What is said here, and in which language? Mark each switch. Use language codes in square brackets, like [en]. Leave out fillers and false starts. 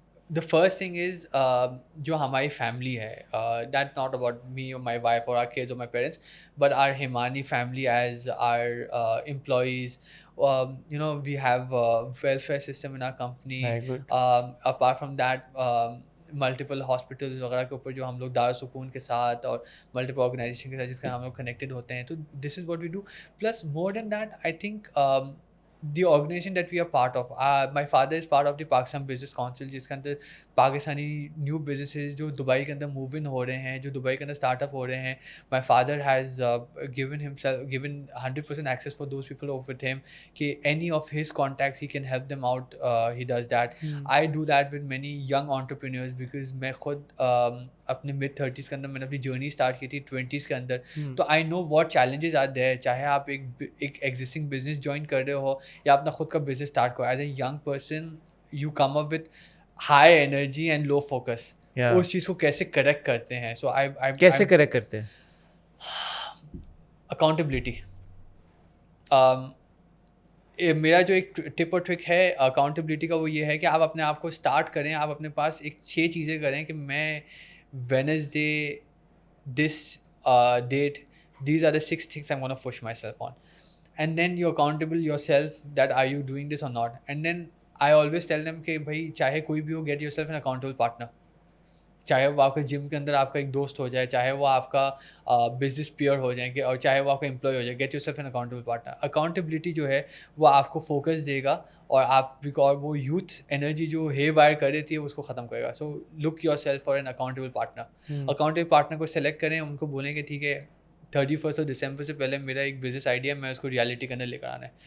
[en] The first thing is [ur] جو ہماری family ہے, [en] that's not about me or my wife or our kids or my parents, but our Himani family as our employees. You know, we have a welfare system in our company. [ur] Apart from that, multiple hospitals وغیرہ کے اوپر جو ہم لوگ دارالسکون کے ساتھ اور multiple organization کے ساتھ جس کا ہم لوگ کنیکٹڈ ہوتے ہیں, تو [en] This is what we do. Plus more than that I think the organization that we are part of, my father is part of the Pakistan Business Council, [ur] جس کے اندر پاکستانی نیو بزنسز جو دبئی کے اندر موو ان ہو رہے ہیں, [en] جو دبئی کے اندر اسٹارٹ اپ ہو رہے ہیں, my father has given 100% access for those people with him کہ any of his contacts he can help them out, he does that. I do that with many young entrepreneurs because [ur] میں خود اپنے mid-30s کے اندر میں نے اپنی journey start کی تھی 20s کے اندر, تو [en] I know what challenges are there. [ur] چاہے آپ ایک ایگزسٹنگ بزنس جوائن کر رہے ہو یا اپنا خود کا بزنس اسٹارٹ کرو, [en] As a young person you come up with high energy and low focus. [ur] اس چیز کو کیسے کریکٹ کرتے ہیں؟ سو کیسے کریکٹ کرتے ہیں؟ اکاؤنٹیبلٹی. میرا جو ایک ٹپ اور ٹرک ہے اکاؤنٹیبلٹی کا, وہ یہ ہے کہ آپ اپنے آپ کو اسٹارٹ کریں, آپ اپنے پاس ایک 6 چیزیں کریں کہ میں [en] Wednesday this date, these are the 6 things I'm going to push myself on, and then you're accountable yourself that are you doing this or not. And then I always tell them [ur] کہ بھائی چاہے کوئی بھی ہو, [en] get yourself an accountable partner. [ur] چاہے وہ آپ کے جم کے اندر آپ کا ایک دوست ہو جائے, چاہے وہ آپ کا بزنس پیئر ہو جائیں گے, اور چاہے وہ آپ کا امپلائی ہو جائے, [en] Get yourself an accountable partner. [ur] Accountability جو ہے وہ آپ کو فوکس دے گا اور اور وہ یوتھ انرجی جو ہے وائر کر دیتی ہے اس کو ختم کرے گا. [en] So look yourself for an accountable partner. [ur] Accountable partner کو سلیکٹ کریں, ان کو بولیں کہ ٹھیک ہے 31 دسمبر سے پہلے میرا ایک بزنس آئیڈیا ہے, میں اس کو ریالٹی کے اندر لے کر آنا ہے.